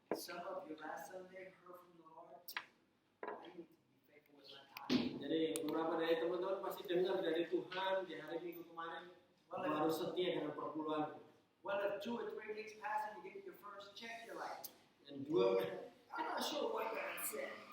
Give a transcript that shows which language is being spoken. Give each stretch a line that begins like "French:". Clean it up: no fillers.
English: Some of you last Sunday heard from the Lord, I need to be faithful with my time.
Indonesian: Jadi beberapa dari teman-teman pasti dengar dari Tuhan di hari Minggu kemarin, harus setia dengan perpuluhan.
English: Well, if 2 or 3 weeks pass and you get your first check, you're like,
Indonesian: Dan dua
English: I'm not sure what God said.